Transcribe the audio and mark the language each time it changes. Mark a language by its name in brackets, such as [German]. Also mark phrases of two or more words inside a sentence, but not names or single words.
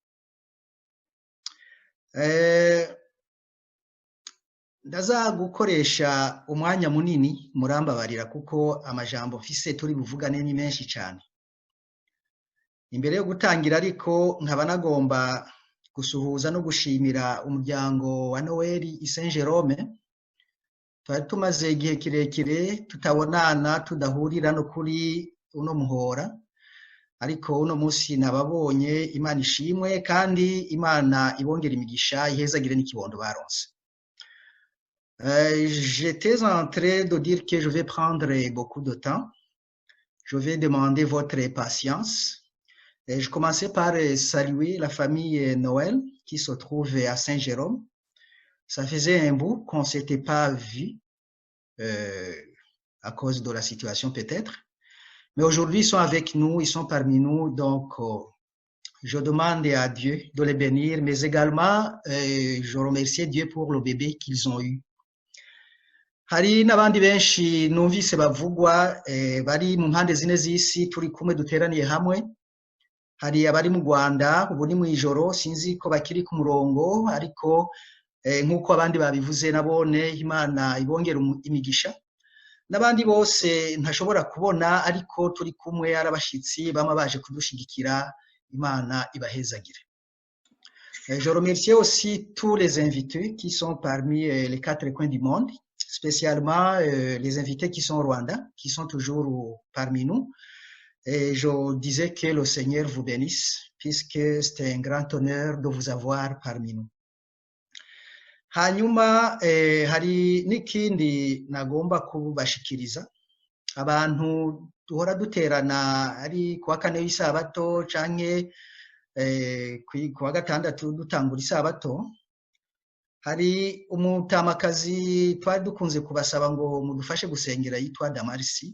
[Rundi] ndaza gukoresha umwanya munini murambabarira kuko amajambo mfise turi buvugane ni menshi cyane imbere yo gutangira ariko nkaba nagomba gusuhuza no gushimira umuryango wa Noel i Saint Jerome twari tumaze igihe kirekire tutabonana tudahurira no kuri uno muhora ariko uno munsi nababonye Imana ishimwe kandi Imana ibongera imigisha ihezagire n'ikibondo baronse [French] j'étais en train de dire que je vais prendre beaucoup de temps je vais demander votre patience et je commençais par saluer la famille Noël qui se trouve à Saint-Jérôme ça faisait un bout qu'on s'était pas vu à cause de la situation peut-être mais aujourd'hui ils sont avec nous ils sont parmi nous donc je demande à Dieu de les bénir mais également je remercie Dieu pour le bébé qu'ils ont eu [Rundi] hari n'abandi benshi numvise bavugwa bari mu mpande zine z'isi turi kumwe duteraniye hamwe hari abari mu Rwanda ubu ni mu ijoro sinzi ko bakiri ku murongo ariko nk'uko abandi babivuze nabone Imana ibongera imigisha n'abandi bose ntashobora kubona ariko turi kumwe arabashitsi bama baje kudushigikira Imana ibahezagire. [French] Je remercie aussi tous les invités qui sont parmi les 4 coins du monde, spécialement les invités qui sont au Rwanda, qui sont toujours parmi nous. Et je disais que le Seigneur vous bénisse, puisque c'est un grand honneur de vous avoir parmi nous. [Rundi] Hanyuma hari n'ikindi nagomba kubashikiriza abantu duhora duterana ari kuwa kane w'isabato canke kuwa gatandatu dutangura isabato. Hari umutamakazi twari dukunze kubasaba ngo mudufashe gusengera yitwa Damarisi.